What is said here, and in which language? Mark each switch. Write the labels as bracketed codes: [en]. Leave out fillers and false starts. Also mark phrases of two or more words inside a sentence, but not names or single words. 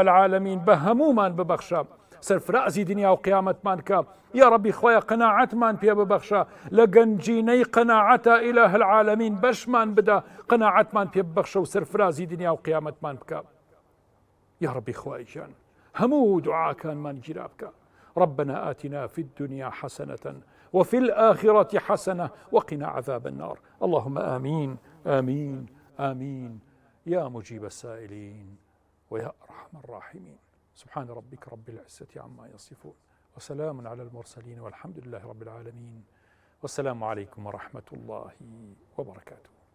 [ckb] العالەمین بە هەمومان ببەخشە سەرفرازی دنیا و قیامەتمان کە یا ڕەبی خۆیە قەناعەتمان پێ ببەخشە لە گەنجینەی قەناعەتە ئیلاه العالەمین بەشمان بدە قەناعەتمان پێ ببەخشە و سەرفرازی دنیا و قیامەتمان بکە یا ڕەبی خوای گیان هەموو دوعاکانمان گیرا بکە [ar] ربنا آتنا في الدنيا حسنة وفي الآخرة حسنة وقنا عذاب النار اللهم آمين آمين آمين يا مجيب السائلين ويا أرحم الراحمين سبحان ربك رب العزة عما يصفون وسلام على المرسلين والحمد لله رب العالمين والسلام عليكم ورحمة الله وبركاته.